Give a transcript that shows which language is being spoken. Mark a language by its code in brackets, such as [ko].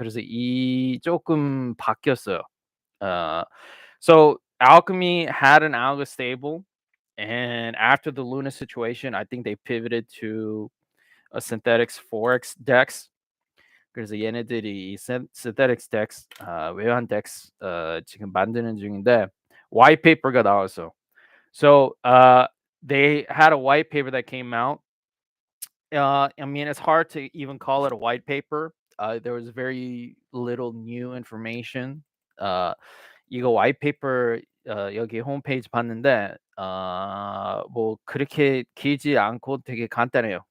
[ko] 그래서 이 조금 바뀌었어요. [en] So Alchemy had an algo stable, and after the Luna situation, I think they pivoted to a synthetics forex dex. [ko] 그래서 얘네들이 이 synthetics dex, 외환 dex 지금 만드는 중인데 white paper가 나왔어. [en] So they had a white paper that came out. I mean, it's hard to even call it a white paper. There was very little new information. [ko] 이거 white paper 여기 홈페이지 봤는데 뭐 그렇게 길지 않고 되게 간단해요.